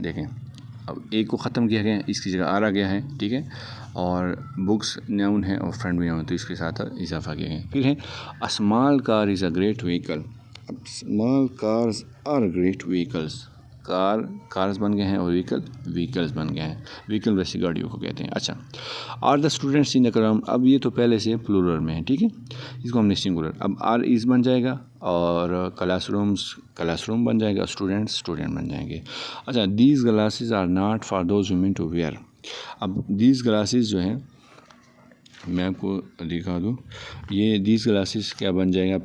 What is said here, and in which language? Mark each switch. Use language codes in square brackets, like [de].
[ur] دیکھیں اب ایک کو ختم کیا گیا، اس کی جگہ آ گیا ہے، ٹھیک ہے. اور بکس ناؤن ہے اور فرینڈ بھی ناؤن، تو اس کے ساتھ اضافہ کیا گیا. پھر ہے [en] Small car is a great vehicle. Small cars are great vehicles. [ur] Cars بن گئے ہیں اور وہیکلس بن گئے ہیں. وہیکل ویسی گاڑیوں کو کہتے ہیں. [en] اچھا، are the students in the class. [ur] اب یہ تو پہلے سے پلورل میں ہے، ٹھیک ہے، اس کو ہم نے سنگولر. اب آر از بن جائے گا اور کلاس روم بن جائے گا، اسٹوڈنٹ بن جائیں گے. اچھا، [en] These glasses are not for those women to wear. [ur] اب دیز گلاسز جو ہیں میں آپ کو دکھا دوں، یہ دیز گلاسز کیا بن جائے گا.